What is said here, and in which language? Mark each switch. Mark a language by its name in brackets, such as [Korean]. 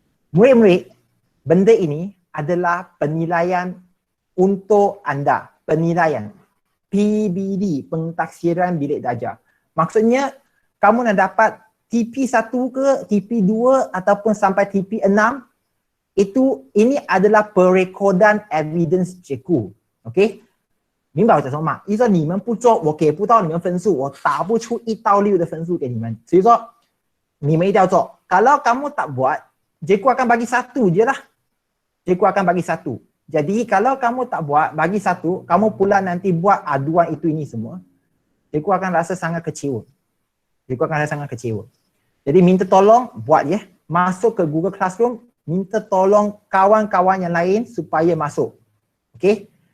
[Malay] Murid-murid, benda ini adalah penilaian untuk anda. Penilaian. PBD, pentaksiran bilik darjah. Maksudnya, kamu nak dapat TP1 ke, TP2 ataupun sampai TP6, ini adalah perekodan evidence cikgu. [Chinese] Okey? 明白我讲什么吗？意思说你们不做，我给不到你们分数，我打不出1到6的分数给你们。所以说你们一定要做。 [Malay] Kalau kamu tak buat, cikgu akan bagi 1 je lah. Cikgu akan bagi 1. Jadi kalau kamu tak buat, bagi 1, kamu pula nanti buat aduan itu ini semua, cikgu akan rasa sangat kecewa. Cikgu akan rasa sangat kecewa. Jadi minta tolong buat ya. Masuk ke Google Classroom, minta tolong kawan-kawan yang lain supaya masuk. Okey?